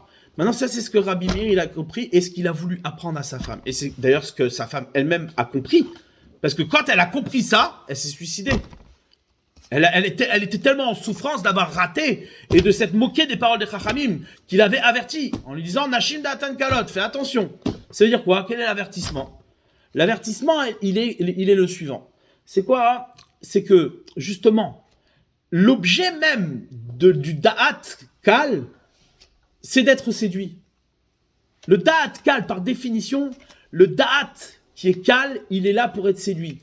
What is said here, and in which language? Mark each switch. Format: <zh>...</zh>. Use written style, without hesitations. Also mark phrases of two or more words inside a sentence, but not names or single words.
<fr>Maintenant, ça, c'est ce que Rabbi Meir, il a compris et ce qu'il a voulu apprendre à sa femme. Et c'est d'ailleurs ce que sa femme elle-même a compris. Parce que quand elle a compris ça, elle s'est suicidée. Elle était tellement en souffrance d'avoir raté et de s'être moquée des paroles des Chachamim qu'il avait averti en lui disant «</fr> <he>נשים דעתן קלות,</he> <fr>fais attention ». Ça veut dire quoi? Quel est l'avertissement? L'avertissement, il est le suivant. C'est quoi? C'est que, justement, l'objet même du</fr> <he>דעת קל,</he> <fr>c'est d'être séduit. Le</fr> <he>דעת קל,</he> <fr>par définition, le da'at qui est kal, il est là pour être séduit.</fr>